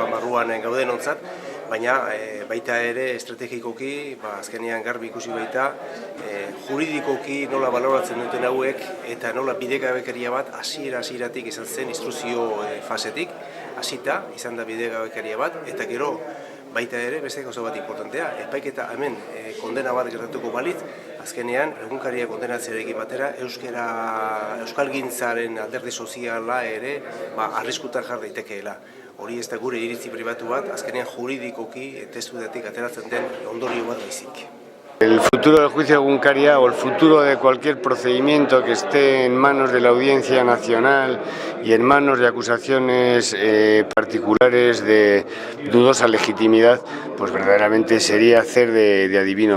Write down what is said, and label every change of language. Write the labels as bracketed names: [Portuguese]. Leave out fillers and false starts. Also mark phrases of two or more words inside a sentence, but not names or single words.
[Basque] barruan gauden ontzat, baina baita ere estrategikoki azkenean garbi ikusi baita juridikoki nola baloratzen duten hauek eta nola bidegabekeria bat hasieratik izan zen instrukzio fasetik, hasita izan da bidegabekeria bat eta gero baita ere beste gauza bat importantea, epaiketa hemen kondena bat gertatuko balitz, azkenean egunkaria kondenatzearekin batera euskalgintzaren alderdi soziala ere arriskutan jar daitekeela. Hori ez da gure iritzi pribatu bat, azkenean juridikoki testudatik ateratzen den ondorio bat baizik. [Spanish] El futuro del juicio de Egunkaria o el futuro de cualquier procedimiento que esté en manos de la Audiencia Nacional y en manos de acusaciones particulares de dudosa legitimidad, pues verdaderamente sería hacer de adivino.